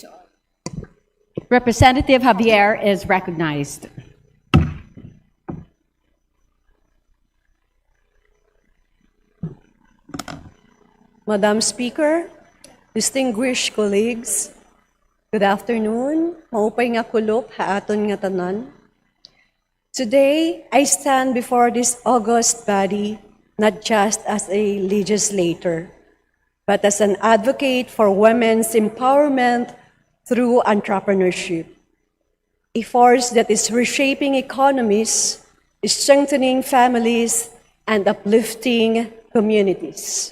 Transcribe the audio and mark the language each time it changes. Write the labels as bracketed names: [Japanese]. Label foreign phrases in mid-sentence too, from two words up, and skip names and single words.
[English] Representative Javier is recognized. Madam Speaker, distinguished colleagues, good afternoon. [Waray] Maupay nga kulop haaton nga tanan. [English] Today, I stand before this august body not just as a legislator, but as an advocate for women's empowerment through entrepreneurship, a force that is reshaping economies, strengthening families, and uplifting communities.